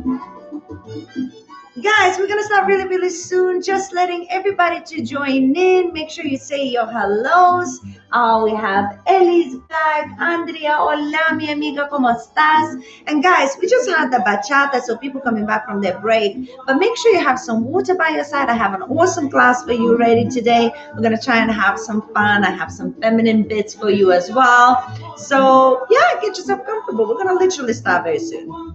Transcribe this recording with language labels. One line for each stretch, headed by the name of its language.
English: Guys, we're going to start really, really soon. Just letting everybody to join in. Make sure you say your hellos. We have Ellie's back.
Spanish: Andrea, hola, mi amiga, ¿cómo estás?
English: And guys, we just had the bachata, so people coming back from their break. But make sure you have some water by your side. I have an awesome class for you ready today. We're going to try and have some fun. I have some feminine bits for you as well. So, yeah, get yourself comfortable. We're going to literally start very soon.